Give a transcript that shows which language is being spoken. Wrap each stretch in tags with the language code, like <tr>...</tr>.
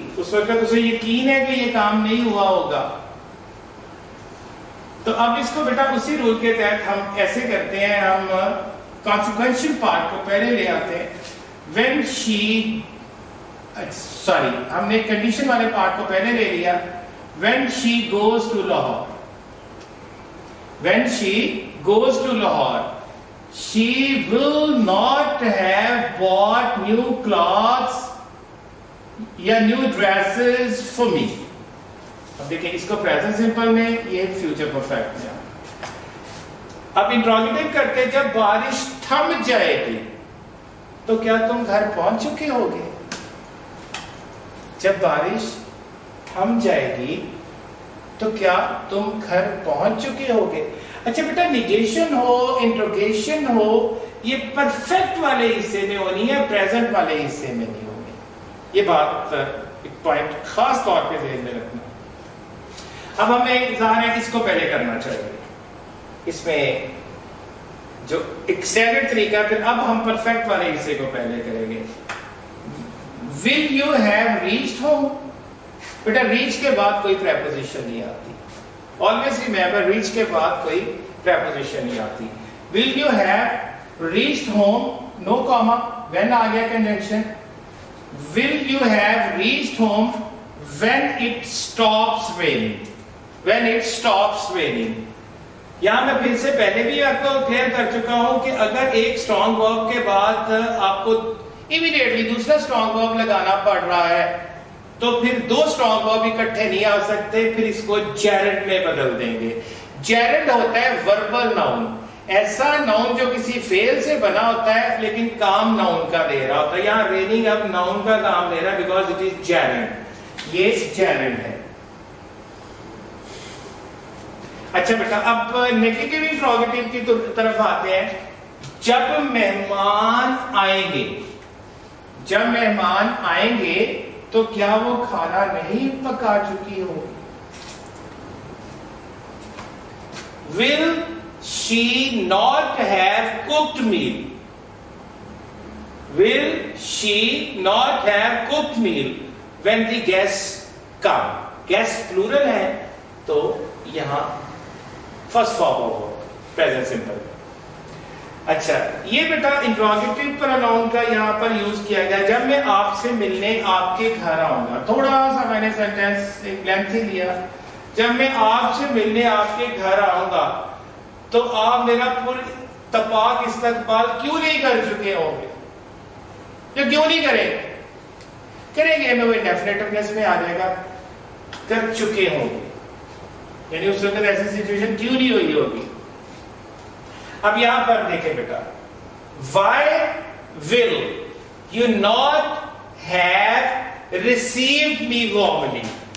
<ur>اس وقت اسے یقین ہے کہ یہ کام نہیں ہوا ہوگا. تو اب اس کو بیٹا اسی رول کے تحت ہم ایسے کرتے ہیں, ہم کانسیکوینشل پارٹ کو پہلے لے آتے ہیں.</ur> <en>when she</en> <ur>ہم نے کنڈیشن والے پارٹ کو پہلے لے لیا.</ur> <en>when she goes to Lahore, when she goes to Lahore, she will not have bought new clothes</en> <ur>یا</ur> <en>new dresses for me.</en> <ur>اب دیکھیں اس کو پریزنٹ سمپل میں, یہ فیوچر پرفیکٹ میں. اب انٹروگیٹو کرتے, جب بارش تھم جائے گی تو کیا تم گھر پہنچ چکے ہوگے؟ جب بارش تھم جائے گی تو کیا تم گھر پہنچ چکے ہوگے؟ اچھا بیٹا نیگیشن ہو, انٹروگیشن ہو, یہ پرفیکٹ والے حصے میں ہونی ہے, پریزنٹ والے حصے میں نہیں ہونی. یہ بات ایک پوائنٹ خاص طور پہ ذہن میں رکھنا. اب ہمیں ظاہر ہے اس کو پہلے کرنا چاہیے. اس میں جو ایک اسٹینڈرڈ طریقہ, پھر اب ہم پرفیکٹ والے حصے کو پہلے کریں گے.</ur> <en>Will you have reached home?</en> <ur>Beta reach کے بعد کوئی پریپوزیشن نہیں آتی.</ur> <en>Always remember</en> <ur>reach کے بعد کوئی پریپوزیشن نہیں آتی.</ur> <en>Will you have reached home? No comma.</en> <ur>When آ گیا conjunction.</ur> <en>Will you have reached home when it stops raining? When it stops raining.</en> <ur>یہاں میں پھر سے پہلے بھی آپ کو کلیئر کر چکا ہوں کہ اگر ایک اسٹرانگ ورب کے بعد آپ کو امیڈیٹلی دوسرا اسٹرانگ ورب لگانا پڑ رہا ہے تو پھر دو اسٹرانگ ورب اکٹھے نہیں آ سکتے, پھر اس کو جیرڈ میں بدل دیں گے. جیرڈ ہوتا ہے وربل ناؤن, ایسا ناؤن جو کسی فعل سے بنا ہوتا ہے لیکن کام ناؤن کا دے رہا ہوتا ہے. یہاں ریننگ اب ناؤن کا کام دے رہا ہے بیکاز اٹ از جیرڈ. یہ جیرڈ ہے. اچھا بیٹا اب نیگیٹو انٹروگیٹو کی طرف آتے ہیں. جب مہمان آئیں گے, جب مہمان آئیں گے تو کیا وہ کھانا نہیں پکا چکی ہوگی؟</ur> <en>Will she not have cooked meal? Will she not have cooked meal when the guests come?</en> <ur>Guests plural ہے تو یہاں فرسٹ فارم ہوگا پریزنٹ سمپل. اچھا یہ بیٹا انٹروگیٹو پروناؤن کا یہاں پر یوز کیا گیا. جب میں آپ سے ملنے آپ کے گھر آؤں گا, تھوڑا سا میں نے سینٹینس ایک لینتھی لیا. جب میں آپ سے ملنے آپ کے گھر آؤں گا تو آپ میرا پر تپاک استقبال کیوں نہیں کر چکے ہوں گے؟ جو کیوں نہیں کریں گے, کریں گے, میں وہ ڈیفینیٹونیس میں آ جائے گا کر چکے ہوں گے, یعنی اس وقت ایسی سچویشن کیوں نہیں ہوئی ہوگی. اب یہاں پر دیکھیں بیٹا,</ur> <en>why will you not have received me warmly?</en>